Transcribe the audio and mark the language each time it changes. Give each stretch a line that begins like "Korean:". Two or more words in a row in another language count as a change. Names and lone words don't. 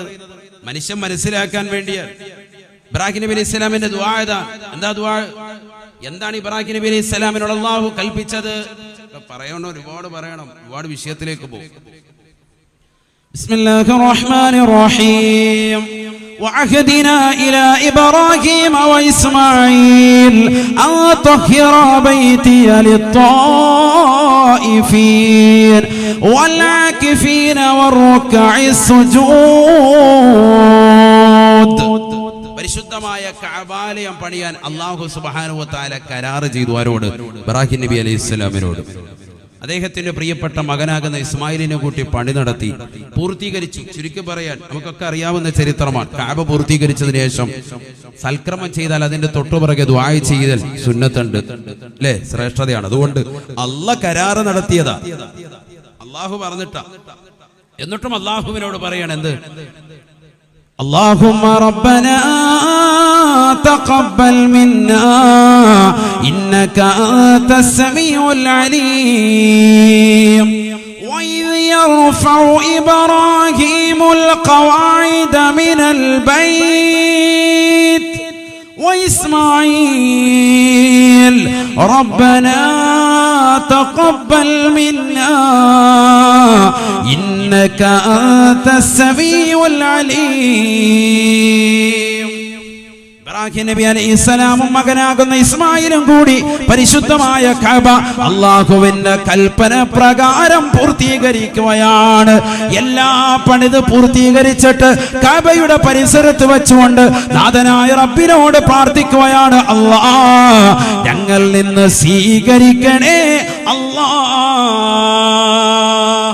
Malayalam: മനുഷ്യൻ മനസ്സിലാക്കാൻ വേണ്ടിയാണ്. ഇബ്രാഹിം നബി
Arabic: عليه السلام
Malayalam: ദുആ എന്താ ദുആ? എന്താണ് ഇബ്രാഹിം നബി
Arabic: عليه السلام
Malayalam: അല്ലാഹു കൽപ്പിച്ചത്? പറയണം, ഒരുപാട് പറയണം, ഒരുപാട് വിഷയത്തിലേക്ക് പോകും.
Arabic: بسم الله الرحمن الرحيم. وعهدنا إلى إبراهيم وإسماعيل أن طهر بيتي للطائفين والعاكفين والركع السجود.
Malayalam: പരിശുദ്ധമായ കഅബാലയം പണിയാൻ അല്ലാഹു
Arabic: سبحانه وتعالى
Malayalam: കരാർ ചെയ്തു. ആരോട്? ഇബ്രാഹിം നബി
Arabic: عليه السلام.
Malayalam: അദ്ദേഹത്തിന്റെ പ്രിയപ്പെട്ട മകനാകുന്ന ഇസ്മായിലിനെ കൂട്ടി പണി നടത്തി പൂർത്തീകരിച്ചു. ചുരുക്കി പറയാൻ നമുക്കൊക്കെ അറിയാവുന്ന ചരിത്രമാണ്. കഅബ പൂർത്തീകരിച്ചതിന് ശേഷം സൽക്രമം ചെയ്താൽ അതിന്റെ തൊട്ടുപിറകെ ദുആ ചെയ്യൽ സുന്നത്തുണ്ട്, അല്ലേ? ശ്രേഷ്ഠതയാണ്. അതുകൊണ്ട് അല്ലാഹ് കരാറ് നടത്തിയതാ, അല്ലാഹു പറഞ്ഞിട്ടാ. എന്നിട്ടും അല്ലാഹുവിനോട് പറയാണ് എന്ത്?
Arabic: اللهم ربنا تقبل منا إنك أنت السميع العليم وإذ يرفع إبراهيم القواعد من البيت وإسماعيل ربنا تقبل منا إنك أنت السميع العليم.
Malayalam: ഇബ്രാഹിം നബി അലൈഹിസ്സലാമും മകനാകുന്ന ഇസ്മായിലും കൂടി പരിശുദ്ധമായ കഅബ അല്ലാഹുവിന്റെ കൽപ്പന പ്രകാരം പൂർത്തീകരിക്കുകയാണ്. എല്ലാ പണിത് പൂർത്തീകരിച്ചിട്ട് കഅബയുടെ പരിസരത്ത് വെച്ചുകൊണ്ട് നാഥനായ റബ്ബിനോട് പ്രാർത്ഥിക്കുകയാണ്, അല്ലാഹ് ഞങ്ങൾ നിന്ന് സ്വീകരിക്കണേ അല്ലാഹ്.